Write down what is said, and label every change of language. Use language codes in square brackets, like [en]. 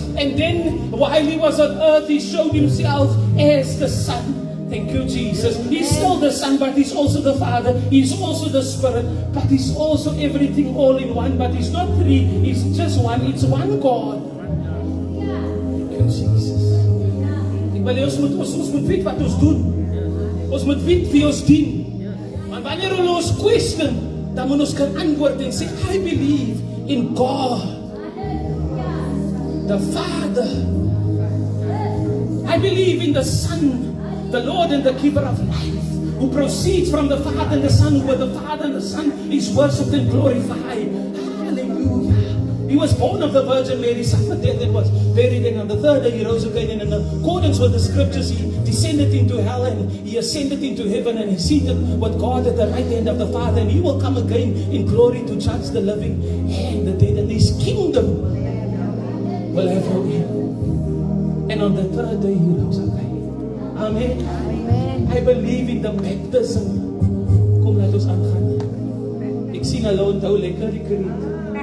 [en] And then while he was on earth, he showed himself as the Son. Thank you, Jesus. He's still the Son, but he's also the Father. He's also the Spirit, but he's also everything all in one. But he's not three, he's just one. It's one God. Thank you, Jesus. [af] Ek wil ons moet weet wat ons doen. Ons moet weet wie ons dien. Maar wanneer ons question, dan moet ons kan antwoord en sê, [en] I believe in God, the Father. I believe in the Son, the Lord and the giver of life, who proceeds from the Father and the Son, where the Father and the Son is worshipped and glorified. Hallelujah. He was born of the Virgin Mary, suffered death and was buried, and on the third day he rose again, and in accordance with the scriptures he descended into hell and he ascended into heaven, and he seated with God at the right hand of the Father, and he will come again in glory to judge the living and the dead, and his kingdom will have no end. And on the third day he rose again. Amen. Amen. I believe in the baptism. [af] Kom, laat ons aangaan. Ek sien hulle onthou lekker die kreet.